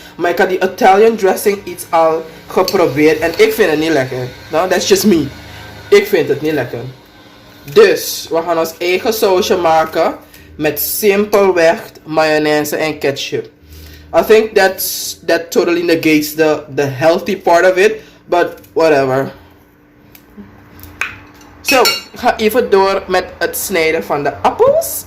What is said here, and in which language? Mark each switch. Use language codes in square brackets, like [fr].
[nl] Maar ik had die Italian dressing iets al geprobeerd en ik vind het niet lekker. [en] No, that's just me. [nl] Ik vind het niet lekker. Dus we gaan ons eigen sausje maken met simpelweg mayonaise en ketchup. [en] I think that totally negates the healthy part of it, but whatever. [nl] Zo, ik ga even door met het snijden van de appels.